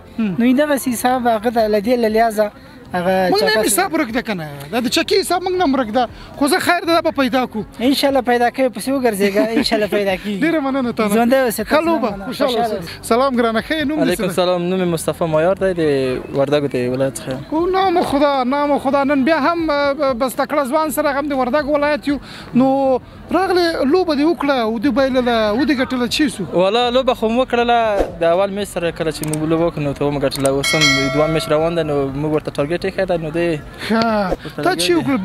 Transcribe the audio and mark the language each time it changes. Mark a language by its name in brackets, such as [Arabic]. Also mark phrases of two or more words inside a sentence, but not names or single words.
[Pashto] نو دغسې حساب هغه ته له دې له لحاظه هغه موږ نه حساب ورک ده که نه؟ دا د چکې حساب موږ نه هم ورک ده. خو زه خیر ده دا به پیدا کړو. انشاءالله پیدا کوي پسې وګرځېږه. انشاءالله پیدا کېږي. ډېره مننه تا نه. ژوندی اوسې. ښه لوبه. خوشحاله اوسې. سلام ګرانه. ښه نوم دې څه ده؟ علیکم سلام. نوم مې مصطفی مایار دی د وردګو د ولایت څخه. او نام خدا نام خدا. نن بیا هم بس تکړه ځوان سره هم د وردګ ولایت یو. نو راغلی لوبه دې وکړه او دې بایلله ودې ګټله چی سو؟ والله لوبه خو مو وکړله. د اول میچ سره کله چې موږ لوبه وکړو نو ته مو ګټله. اوس هم دوه میچ روان ده نو موږ ورته ټارګېټ ایښی ده. نو دی ښه تا چی وکړه؟